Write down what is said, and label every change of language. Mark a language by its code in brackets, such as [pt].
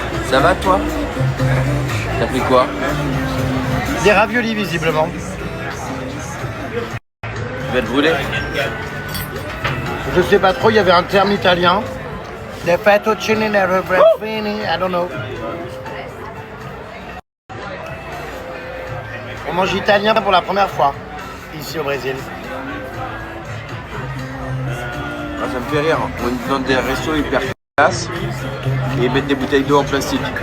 [fr] Ça va toi? T'as pris quoi? Des raviolis visiblement. Tu vas te brûler? Je sais pas trop, il y avait un terme italien. Des fettuccine nerobrefini, [en] I don't know. [fr] On mange italien pour la première fois, ici au Brésil. Ça me fait rire, on nous donne des restos hyper classe et ils mettent des bouteilles d'eau en plastique.